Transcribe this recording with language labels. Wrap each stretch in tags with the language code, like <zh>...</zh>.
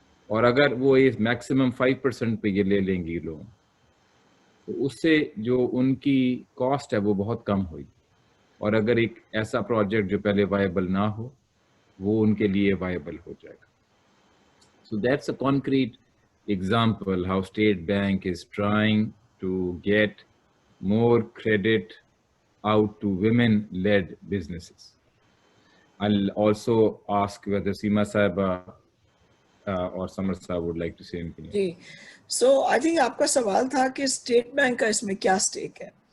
<ur>اور اگر وہ میکسیمم 5% پہ یہ لے لیں گی لون تو اس سے جو ان کی کاسٹ ہے وہ بہت کم ہوئی، اور اگر ایک ایسا پروجیکٹ جو پہلے وائبل نہ ہو وہ ان کے لیے وائبل ہو جائے گا.</ur> <en>So that's a concrete example how State Bank is trying to get more credit out to women-led businesses. I'll also ask whether Seema Saiba or Samar Saab would like to say anything.</en> <ur>جی</ur> <en>so I think</en> <ur>آپ کا سوال تھا کہ state bank کا اس میں کیا stack ہے.</ur>